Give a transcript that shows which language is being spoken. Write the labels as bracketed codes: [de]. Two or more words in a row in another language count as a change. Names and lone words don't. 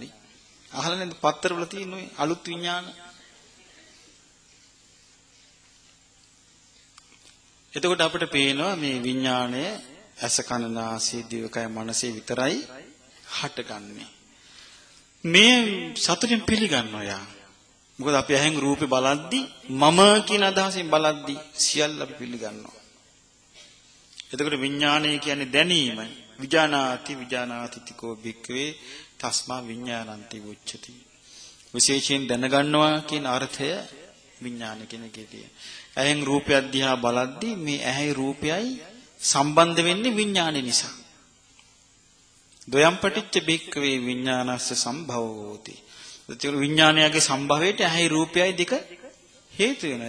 [si] අහලා නැද්ද පත්තරවල තියෙන ඔය අලුත් විඥාන? එතකොට අපිට පේනවා මේ විඥාණය ඇස කන නාසය දිවකය මනසේ විතරයි හටගන්නේ. මේ සතුටින් පිළිගන්නවා යා. මොකද අපි ඇහෙන් රූපේ බලද්දි මම කියන අදහසෙන් බලද්දි සියල්ල අපි පිළිගන්නවා. එතකොට විඥාණය කියන්නේ දැනීම. [pi] විඥානාති තිකෝ භික්ඛවේ තස්මා විඥානන්ති උච්චති. [si] විශේෂයෙන් දැනගන්නවා කියන අර්ථය විඥාන කියන එකේ තියෙන. ඇහෙන් රූපය දිහා බලද්දී මේ ඇහි රූපයයි සම්බන්ධ වෙන්නේ විඥානය නිසා. [pi] ද්වයම් පටිච්ච භික්ඛවේ විඥානස්ස සම්භවෝති. [si] ඒ විඥානයගේ සම්භවයට ඇහි රූපයයි දෙක හේතු වෙනවා.